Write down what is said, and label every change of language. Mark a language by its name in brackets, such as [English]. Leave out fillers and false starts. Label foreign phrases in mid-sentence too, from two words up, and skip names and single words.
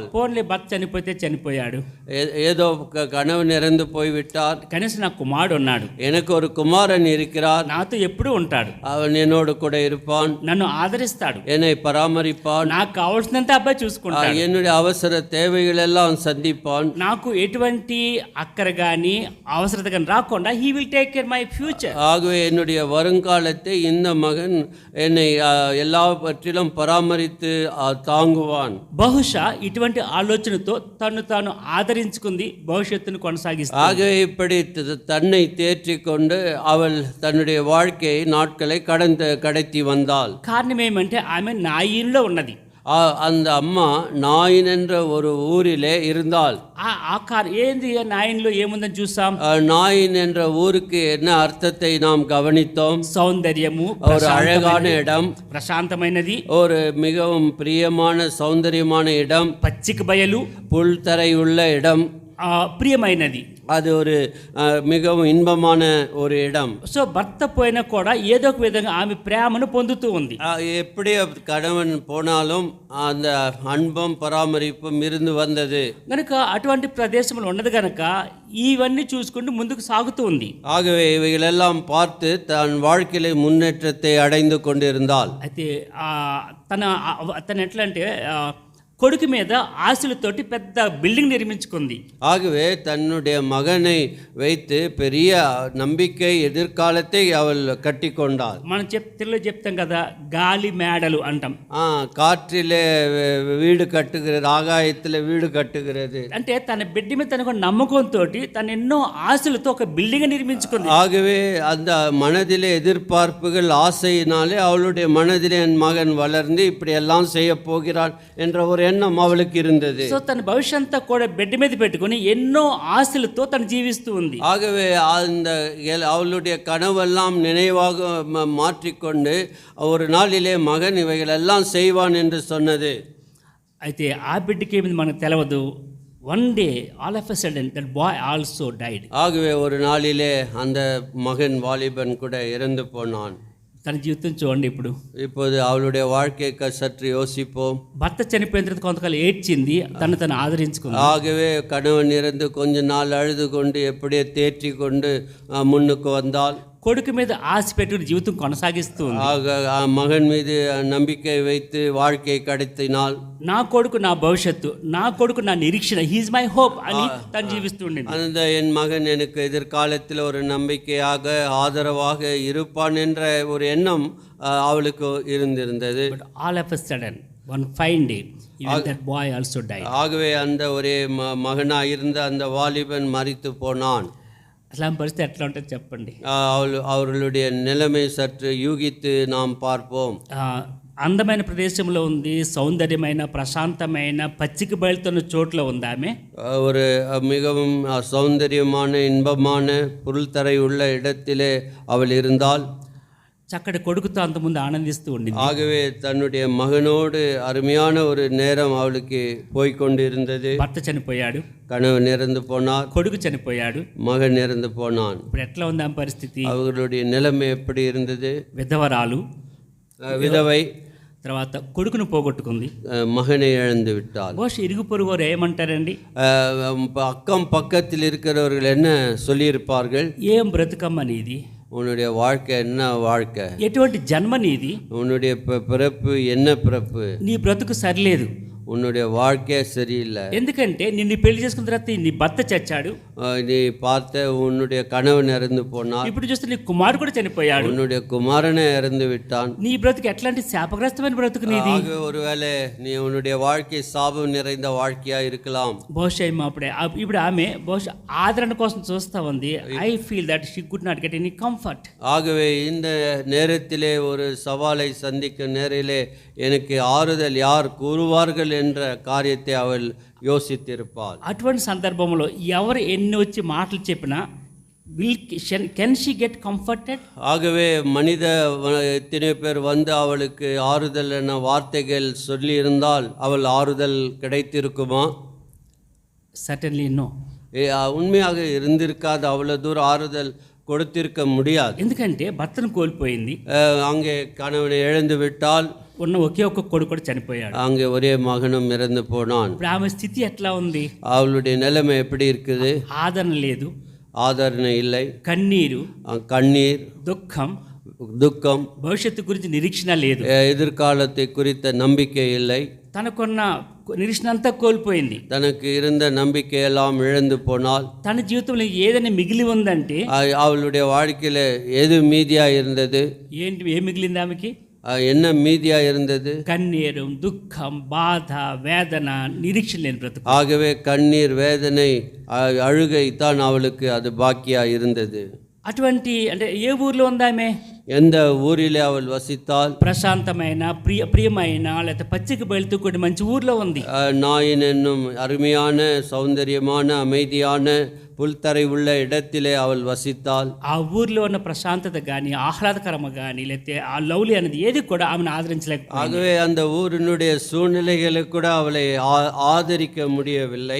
[Telugu] போன்லே భర్త చనిపోతే చనిపోయాడు, [Tamil] ஏதோ கணவன் இறந்து போய்விட்டார், [Telugu] కనీసం నా కుమారుడు ఉన్నాడు, [Tamil] எனக்கு ஒரு குமாரன் இருக்கிறார், [Telugu] నాతో ఎప్పుడూ ఉంటాడు, [Tamil] அவன் என்னோடு கூட இருப்பான், [Telugu] నన్ను ఆదరిస్తాడు, [Tamil] என்னை பராமரிப்பான், [Telugu] నాకు కావాల్సినంత అబ్బాయి చూసుకుంటాడు, [Tamil] என்னுடைய அவசர தேவைகள் எல்லாம் சந்திப்பான், [Telugu] నాకు ఎటువంటి అక్కర గాని అవసరత గాని రాకుండా [English] he will take care my future. [Tamil] ஆகவே என்னுடைய வருங்காலத்தை இந்த மகன் என்னை எல்லாவற்றிலும் பராமரித்து தாங்குவான். [Telugu] బహుశా ఇటువంటి ఆలోచనతో తాను ఆదరించుకుంది భవిష్యత్తును కొనసాగిస్తుంది. [Tamil] ஆகவே இப்படி தன்னை தேற்றிக் கொண்டு அவள் தன்னுடைய வாழ்க்கையை நாட்களை கடத்தி வந்தாள். [Telugu] కారణం ఏమంటే ఆమె నాయిన్లో ఉన్నది. [Tamil] அந்த అమ్మ నాయిన్ என்ற ஒரு ஊரிலே இருந்தாள். [Telugu] ఏంది నాయిన్లో ఏముందని చూసాం. [Tamil] நாயின் என்ற ஊருக்கு என்ன அர்த்தத்தை நாம் கவனித்தோம். [Telugu] సౌందర్యము, [Tamil] ஒரு అழகான இடம், [Telugu] ప్రశాంతమైనది, [Tamil] ஒரு மிகவும் பிரியமான சௌந்தரியமான இடம், [Telugu] పచ్చిక బయలు, [Tamil] புல்தரை உள்ள இடம், [Telugu] ప్రియమైనది, [Tamil] அது ஒரு மிகவும் இன்பமான ஒரு இடம். [Telugu] సో భర్త పోయినా కూడా ఏదో ఒక విధంగా ఆమె ప్రేమను పొందుతూ ఉంది. [Tamil] எப்படி கணவன் போனாலும் அந்த அன்பும் பராமரிப்பும் இருந்து வந்தது [Telugu] కనుక అటువంటి ప్రదేశంలో ఉన్నది కనుక ఇవన్నీ చూసుకుంటూ ముందుకు సాగుతూ ఉంది. [Tamil] ஆகவே இவைகளெல்லாம் பார்த்து தன் வாழ்க்கையில முன்னேற்றத்தை அடைந்து கொண்டிருந்தாள். [Telugu] అయితే తన ఎట్లా అంటే కొడుకు మీద ఆశలతోటి పెద్ద బిల్డింగ్ నిర్మించుకుంది. [Tamil] ஆகவே தன்னுடைய மகனை வைத்து பெரிய நம்பிக்கை எதிர்காலத்தை அவள் கட்டி கொண்டாள். [Telugu] మనం తెలుగులో చెప్తాం కదా, గాలి మేడలు అంటాం. [Tamil] காற்றிலே வீடு கட்டுகிறது, ஆகாயத்தில் வீடு கட்டுகிறது. [Telugu] అంటే తన బిడ్డ మీద తనకు నమ్మకంతో తను ఎన్నో ఆశలతో ఒక బిల్డింగ్ నిర్మించుకుంది. [Tamil] ஆகவே அந்த மனதிலே எதிர்பார்ப்புகள் ஆசையினாலே அவளுடைய மனதிலே என் மகன் வளர்ந்து இப்படி எல்லாம் செய்ய போகிறான் என்ற ஒரு எண்ணம் அவளுக்கு இருந்தது. [Telugu] సో తన భవిష్యంతా కూడా బిడ్డ మీద పెట్టుకొని ఎన్నో ఆశలతో తను జీవిస్తూ ఉంది. [Tamil] ஆகவே அந்த அவளுடைய கனவெல்லாம் நினைவாக மாற்றிக்கொண்டு ஒரு நாளிலே மகன் இவைகள் எல்லாம் செய்வான் என்று சொன்னது. [Telugu] అయితే ఆ బిడ్డకి ఏమిది మనకు తెలియదు. [English] One day all of a sudden that boy also died. [Tamil] ஆகவே ஒரு நாளிலே அந்த மகன் வாலிபன் கூட இறந்து போனான். [Telugu] తన జీవితం చూడండి. [Tamil] இப்போது அவளுடைய வாழ்க்கைக்கு சற்று யோசிப்போம். [Telugu] భర్త చనిపోయిన తర్వాత కొంతకాలం ఏడ్చింది, తను ఆదరించుకుంది. [Tamil] ஆகவே கணவன் இறந்து கொஞ்ச நாள் அழுது கொண்டு எப்படியே தேற்றி கொண்டு முன்னுக்கு வந்தால், [Telugu] కొడుకు మీద ఆశ పెట్టుకుని జీవితం కొనసాగిస్తూ ఉంది. [Tamil] மகன் மீது நம்பிக்கை வைத்து வாழ்க்கை கடத்தினால், [Telugu] నా కొడుకు నా భవిష్యత్తు, నా కొడుకు నా నిరీక్షణ, [English] he's my hope [Telugu] అని తను జీవిస్తూ ఉండింది. [Tamil] அந்த என் மகன் எனக்கு எதிர்காலத்தில் ஒரு நம்பிக்கையாக ஆதரவாக இருப்பான் என்ற ஒரு எண்ணம் அவளுக்கு இருந்திருந்தது. [English] But all of a sudden, one fine day, even that boy also died. [Tamil] ஆகவே அந்த ஒரே மகனாக இருந்த அந்த வாலிபன் மரித்து போனான். [Telugu] అట్లాంటి పరిస్థితి ఎట్లా ఉంటుంది చెప్పండి. [Tamil] அவர்களுடைய நிலைமை சற்று யூகித்து நாம் பார்ப்போம். [Telugu] అందమైన ప్రదేశంలో ఉంది, సౌందర్యమైన ప్రశాంతమైన పచ్చిక బయలుతున్న చోట్ల ఉంది ఆమె. [Tamil] ஒரு மிகவும் சௌந்தரியமான இன்பமான புல்தரை உள்ள இடத்திலே அவள் இருந்தால், [Telugu] చక్కటి కొడుకుతో అంతకుముందు ఆనందిస్తూ ఉండింది. [Tamil] ஆகவே தன்னுடைய மகனோடு அருமையான ஒரு நேரம் அவளுக்கு போய்கொண்டிருந்தது. [Telugu] భర్త చనిపోయాడు, [Tamil] கணவன் இறந்து போனார், [Telugu] కొడుకు చనిపోయాడు, [Tamil] மகன் இறந்து போனான். [Telugu] ఇప్పుడు ఎట్లా ఉంది ఆ పరిస్థితి? [Tamil] அவர்களுடைய நிலைமை எப்படி இருந்தது? [Telugu] విధవరాలు, [Tamil] விதவை, [Telugu] తర్వాత కొడుకును పోగొట్టుకుంది, [Tamil] மகனை இழந்து விட்டாள். [Telugu] బహుశా ఇరుగు పొరుగు వారు ఏమంటారండి? [Tamil] அக்கம் பக்கத்தில் இருக்கிறவர்கள் என்ன சொல்லியிருப்பார்கள்? [Telugu] ఏం బ్రతుకమ్మ నీది, [Tamil] உன்னுடைய வாழ்க்கை என்ன வாழ்க்கை, [Telugu] ఎటువంటి జన్మ నీది, [Tamil] உன்னுடைய பிறப்பு என்ன பிறப்பு, [Telugu] నీ బ్రతుకు సరిలేదు, [Tamil] உன்னுடைய வாழ்க்கையே சரியில்லை. [Telugu] ఎందుకంటే నిన్ను పెళ్లి చేసుకున్న తర్వాత నీ భర్త చచ్చాడు, [Tamil] நீ பார்த்த உன்னுடைய கணவன் இறந்து போனார், [Telugu] ఇప్పుడు చూస్తే నీ కుమారుడు కూడా చనిపోయాడు, [Tamil] உன்னுடைய குமாரனே இறந்து விட்டான். [Telugu] నీ బ్రతుకు ఎట్లాంటి శాపగ్రస్తమైన బ్రతుకు నీది. [Tamil] ஒருவேளை நீ உன்னுடைய வாழ்க்கை சாபம் நிறைந்த வாழ்க்கையா இருக்கலாம். [Telugu] బహుశా ఇప్పుడు ఆమె బహుశా ఆదరణ కోసం చూస్తా ఉంది. [English] I feel that she could not get any comfort. [Tamil] ஆகவே இந்த நேரத்திலே ஒரு சவாலை சந்திக்கும் நேரிலே எனக்கு ஆறுதல் யார் கூறுவார்கள் என்ற காரியத்தை அவள் யோசித்திருப்பாள். [Telugu] అటువంటి సందర్భంలో ఎవరు ఎన్ని వచ్చి మాటలు చెప్పినా [English] can she get comforted? [Tamil] ஆகவே மனித எத்தனை பேர் வந்து அவளுக்கு ஆறுதல் என வார்த்தைகள் சொல்லியிருந்தால் அவள் ஆறுதல் கிடைத்திருக்குமா? [English] certainly no. [Tamil] உண்மையாக இருந்திருக்காது, அவ்வளோ தூரம் ஆறுதல் கொடுத்திருக்க முடியாது. [Telugu] ఎందుకంటే భర్తను కోల్పోయింది, [Tamil] அங்கே கணவனை இழந்து விட்டால், [Telugu] ఉన్న ఒకే ఒక్క కొడుకు కూడా చనిపోయాడు, [Tamil] அங்கே ஒரே மகனும் இறந்து போனான். [Telugu] ఇప్పుడు ఆమె స్థితి ఎట్లా ఉంది? [Tamil] அவளுடைய நிலைமை எப்படி இருக்குது? [Telugu] ఆదరణ లేదు, [Tamil] ஆதரணை இல்லை, [Telugu] కన్నీరు, [Tamil] கண்ணீர், [Telugu] దుఃఖం, [Tamil] துக்கம், [Telugu] భవిష్యత్తు గురించి నిరీక్షణ లేదు, [Tamil] எதிர்காலத்தை குறித்த நம்பிக்கை இல்லை, [Telugu] తనకున్న నిరీక్షణ అంతా కోల్పోయింది, [Tamil] தனக்கு இருந்த நம்பிக்கையெல்லாம் இழந்து போனால், [Telugu] తన జీవితంలో ఏదైనా మిగిలి ఉందంటే [Tamil] அவளுடைய வாழ்க்கையில் எது மீதியா இருந்தது? [Telugu] ఏంటి, ఏం మిగిలింది ఆమెకి? [Tamil] என்ன மீதியா இருந்தது? [Telugu] కన్నీరు, దుఃఖం, బాధ, వేదన, నిరీక్షణ లేని బ్రతుకు. [Tamil] ஆகவே கண்ணீர், வேதனை, அழுகை தான் அவளுக்கு அது பாக்கியா இருந்தது. [Telugu] అటువంటి అంటే ఏ ఊర్లో ఉందామె? [Tamil] எந்த ஊரிலே அவள் வசித்தால்? [Telugu] ప్రశాంతమైన ప్రియమైన లేకపోతే పచ్చిక బయలుతో కూడిన మంచి ఊర్లో ఉంది. [Tamil] நாயின் என்னும் அருமையான சௌந்தரியமான அமைதியான புல்தரை உள்ள இடத்திலே அவள் வசித்தாள். [Telugu] ఆ ఊర్లో ఉన్న ప్రశాంతత కానీ ఆహ్లాదకరమ కానీ లేకపోతే ఆ లవ్లీ అనేది ఏది కూడా ఆమెను ఆదరించలేకపోయింది. [Tamil] ஆகவே அந்த ஊரினுடைய சூழ்நிலைகளை கூட அவளை ஆதரிக்க முடியவில்லை.